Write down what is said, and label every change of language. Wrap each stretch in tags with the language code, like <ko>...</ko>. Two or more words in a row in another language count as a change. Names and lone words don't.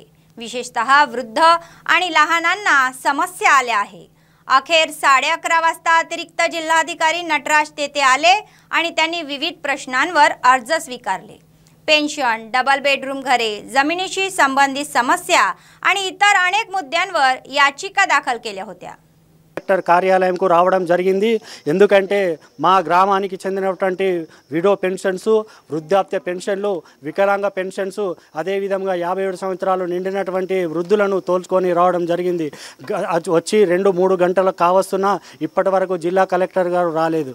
<mr>विशेषतः वृद्ध आणि लहानांना समस्या आल्या आहे। अखेर 11:30 वाजता अतिरिक्त जिल्हाधिकारी नटराज तेथे आले आणि त्यांनी विविध प्रश्नांवर अर्ज स्वीकारले। पेन्शन, डबल बेडरूम घरे, जमिनीशी संबंधित समस्या आणि इतर अनेक मुद्द्यांवर याचिका दाखल केल्या होत्या।</mr> <te>కలెక్టర్ కార్యాలయంకు రావడం జరిగింది। ఎందుకంటే మా గ్రామానికి చెందినటువంటి</te> <en>widow pensions,</en> <te>వృద్ధాప్య పెన్షన్లు, వికలాంగ పెన్షన్స్, అదేవిధంగా 57 సంవత్సరాలు నిండినటువంటి వృద్ధులను తోల్చుకొని రావడం జరిగింది। వచ్చి 2-3 గంటలు కావస్తున్నా ఇప్పటి వరకు జిల్లా కలెక్టర్ గారు రాలేదు।</te>